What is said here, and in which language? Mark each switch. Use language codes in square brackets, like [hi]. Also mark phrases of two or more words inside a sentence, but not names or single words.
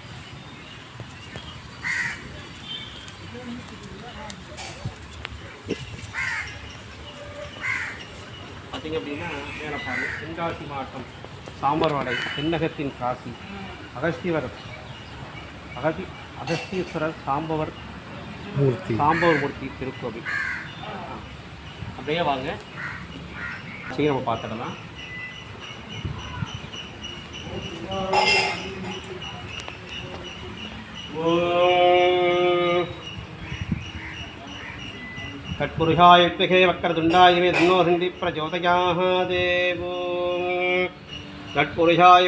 [ta] பார்த்திங்க அப்படின்னா மேலே பாருங்க, தென்காசி மாவட்டம் சாம்பர்வாடை தென்னகத்தின் காசி அகஸ்தீஸ்வரர் சாம்பவர் மூர்த்தி திருக்கோவில். அப்படியே வாங்க, சரி நம்ம பார்த்துடலாம். [sa] तत्पुरुषाय विद्महे वक्रतुण्डाय तन्नो हन्ति प्रचोदयात् देवो तत्पुरुषाय